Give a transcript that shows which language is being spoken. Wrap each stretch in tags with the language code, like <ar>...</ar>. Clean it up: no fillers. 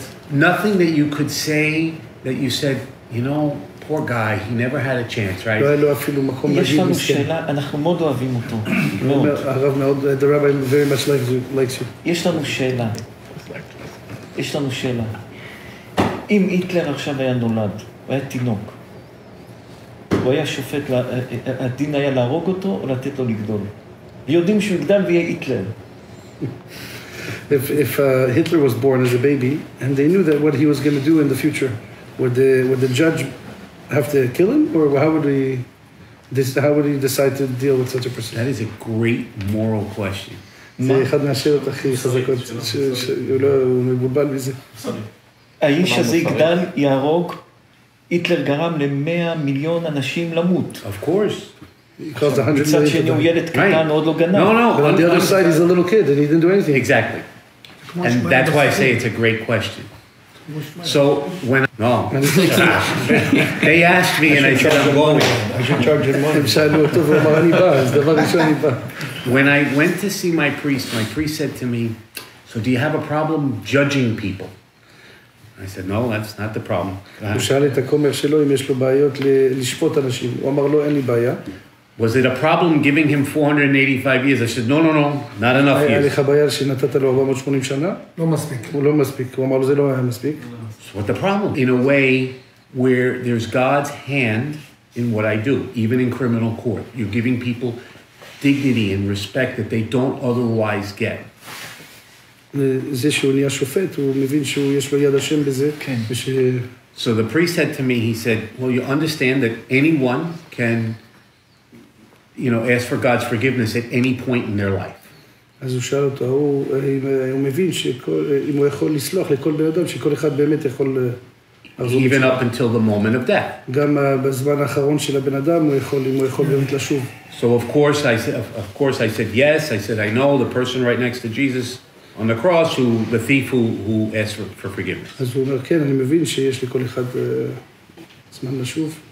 <en>Nothing that you could say that you said, you know, poor guy, he never had a chance, right?</en> <he>יש לנו שאלה, אנחנו מאוד אוהבים אותו.</he> <en>The rabbi very much likes you.</en> <he>יש לנו שאלה. אם היטלר עכשיו היה נולד, הוא היה תינוק, הוא היה שופט, הדין היה להרוג אותו או לתת לו לגדול? ויודעים שהוא יגדל ויהיה היטלר.</he> <en>If Hitler was born as a baby and they knew that what he was going to do in the future, would the judge have to kill him, or how would he decide to deal with such a person? That is a great moral question.</en> <he>זה אחד מהשאלות הכי חזקות, שהוא לא מבולבל מזה. האיש הזה יגדל, יהרוג, היטלר גרם ל100 מיליון אנשים למות.</he> <en>Of course.</en> <he>מצד שני הוא ילד קטן, עוד לא גנב.</he> <en>No. But on the other side, he's a little kid and he didn't do anything. Exactly. And that's why I say it's a great question. So when they asked me and I said I'm going. I should charge him money. When I went to see my priest said to me, so do you have a problem judging people? I said, no, that's not the problem.</en> <he>הוא שאל את הכומר שלו אם יש לו בעיות לשפוט אנשים. הוא אמר לו, אין לי בעיה.</he> <en>Was it a problem giving him 485 years? I said, no, not enough years.</en> <he>היה לך בעיה שנתת לו 480 שנה? לא מספיק. הוא לא מספיק. הוא אמר לו, זה לא היה מספיק.</he> <en>So what the problem? In a way where there's God's hand in what I do, even in criminal court. You're giving people dignity and respect that they don't otherwise get.</en> <he>זה שהוא נהיה שופט, הוא מבין שיש לו יד השם בזה. כן.</he> <en>So the priest said to me, he said, well, you understand that anyone can, ask for God's forgiveness at any point in their life.</en> <he>אז הוא שאל אותו, הוא מבין שאם הוא יכול לסלוח לכל בן אדם, שכל אחד באמת יכול...</he> <en>Even up until the moment of death.</en> <he>גם בזמן האחרון של הבן אדם, הוא יכול באמת לשוב.</he> <en>So of course I said yes. I said, I know the person right next to Jesus on the cross, the thief who asked for forgiveness.</en> <he>אז הוא אומר, כן, אני מבין שיש לכל אחד זמן לשוב.</he>